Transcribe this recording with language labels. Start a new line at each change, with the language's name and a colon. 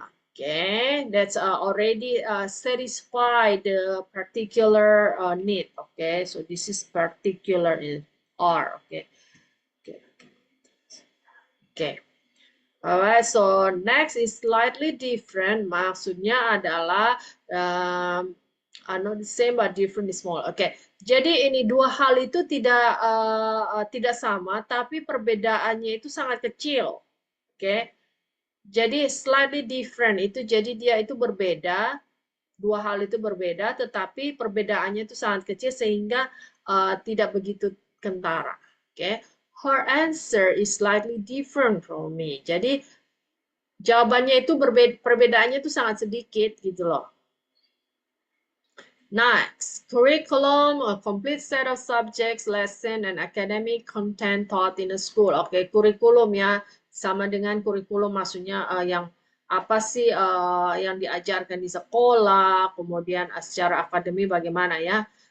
English: Okay, that's already satisfy the particular need. Okay, so this is particular in R. Okay. Alright, so next is slightly different.
Indonesian: Maksudnya adalah
English: not the same but different is small.
Indonesian: Oke, jadi ini dua hal itu tidak sama, tapi perbedaannya itu sangat kecil. Oke, jadi slightly different itu jadi dia itu berbeda, dua hal itu berbeda, tetapi perbedaannya itu sangat kecil sehingga tidak begitu kentara. Oke.
English: Her answer is slightly different from me.
Indonesian: Jadi jawabannya itu perbedaannya itu sangat sedikit gitu loh.
English: Next, curriculum, a complete set of subjects, lesson, and academic content taught in a school.
Indonesian: Oke, kurikulum ya, sama dengan kurikulum maksudnya yang apa sih yang diajarkan di sekolah, kemudian secara akademi bagaimana ya.